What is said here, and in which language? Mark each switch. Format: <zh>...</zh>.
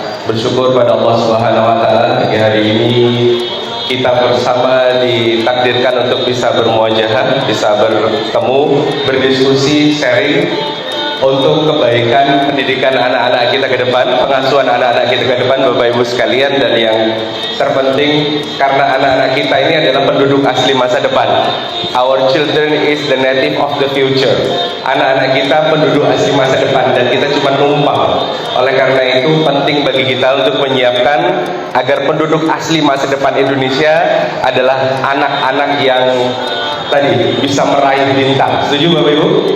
<id>Bersyukur pada Allah Subhanahu wa taala pagi hari ini kita bersama ditakdirkan untuk bisa bermuajahah, bisa bertemu, berdiskusi, sharing untuk kebaikan pendidikan anak-anak kita ke depan, pengasuhan anak-anak kita ke depan, Bapak Ibu sekalian. Dan yang terpenting, karena anak-anak kita ini adalah penduduk asli masa depan.</id> <en>Our children is the native of the future.</en> <id>Anak-anak kita penduduk asli masa depan dan kita cuma numpang. Oleh karena itu penting bagi kita untuk menyiapkan agar penduduk asli masa depan Indonesia adalah anak-anak yang tadi bisa meraih bintang. Setuju Bapak Ibu?</id>